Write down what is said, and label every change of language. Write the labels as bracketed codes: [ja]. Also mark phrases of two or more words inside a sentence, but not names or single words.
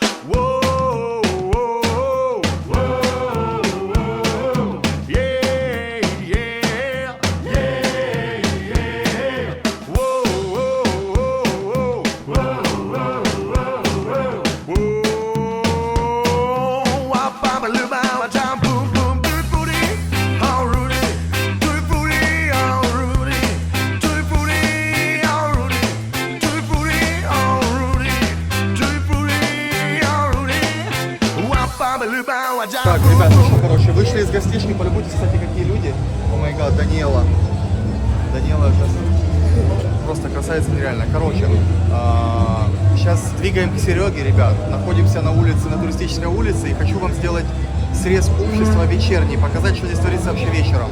[en] Whoa, whoa, whoa, yeah, yeah, yeah, yeah. Whoa, whoa, whoa, whoa, whoa, whoa, whoa. Wah, ba, ba, lu, ba, wa, jam, boom, boom, do it booty, oh Rudy, do it booty, oh Rudy, do it booty, oh Rudy, do it booty, oh Rudy, do it booty, oh Rudy. Wah, ba, ba, lu, ba, wa, jam, [ru] Так, ребята, ну что, короче, вышли из гостишки, полюбуйтесь, кстати, какие люди. [en] Oh my god, Даниэла. [ru] Даниэла просто красавица нереально. Короче, сейчас двигаем к Сереге, ребят. Находимся на улице, на туристической улице, и хочу вам сделать срез общества вечерний, показать, что здесь творится вообще вечером.